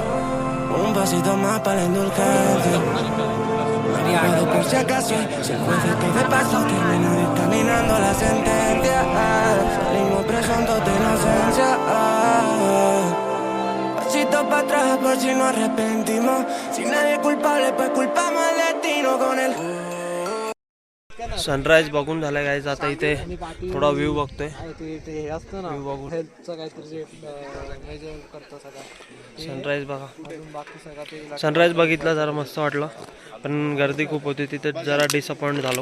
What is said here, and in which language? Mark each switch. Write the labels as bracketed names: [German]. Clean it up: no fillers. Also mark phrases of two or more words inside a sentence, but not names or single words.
[Spanish] Un pasito más para la indulgencia. Abogado por si acaso, si el juez está de paso, termina dictaminando la sentencia. Salimos presuntos de inocencia. Pasito para atrás por si nos arrepentimos. Si nadie es culpable, pues culpamos al destino con él. [Marathi] सनराईज बघून झालं गाईज. आता इथे थोडा व्ह्यू बघतोय. ते हे असतं ना व्ह्यू बघून हेल्थचं काहीतरी जे मेजर करतं सगळं सनराईज बघा. अजून बाकी सगळं ते सनराईज बघितलं जरा मस्त वाटलं, पण गर्दी खूप होती तिथे, जरा डिसअपॉइंट झालो.